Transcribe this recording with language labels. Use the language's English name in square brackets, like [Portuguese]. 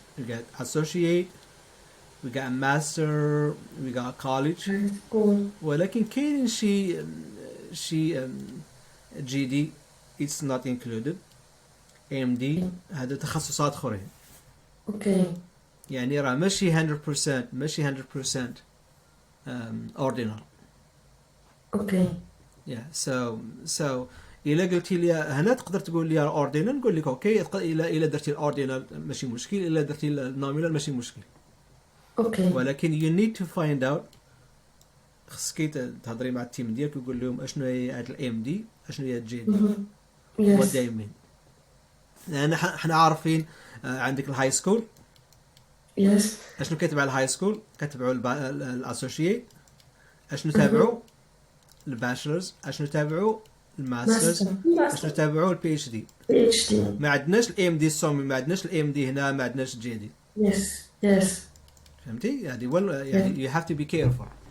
[English] We got associate, we got master, we got college. Cool. [Arabic] ولكن كاين شي GD [English] it's not included. [Arabic] MD هذا تخصصات أخرين. [English] Okay. [Arabic] يعني راه ماشي 100% ordinal. [English] Okay. Yeah, so [Arabic] إلا قلتي لي هنا تقدر تقول لي ordinal نقول لك اوكي. إلا درتي الاوردينال ماشي مشكل، إلا درتي النومينال ماشي مشكل. [English] Okay. [Arabic] ولكن [English] you need to find out. [Arabic] خصك تهضري مع التيم ديالك وتقول لهم اشنو هي هاد الام دي، اشنو هي الجي دي. [English] Yes. what they mean. [Arabic] لأن احنا عارفين عندك الهاي سكول. Yes. اشنو كتبع الهاي سكول؟ كتبعوا الاسوشيت. اشنو تابعوا؟ الباشلرز. اشنو تابعوا؟ الماسترز. اشنو تابعوا؟ البي اتش دي. [English] PhD. [Arabic] ما عندناش الام دي الصومي، ما عندناش الام دي هنا، ما عندناش الجي دي. [English] Yes. Yes. [Arabic] فهمتي؟ يعني [English] you have to be careful.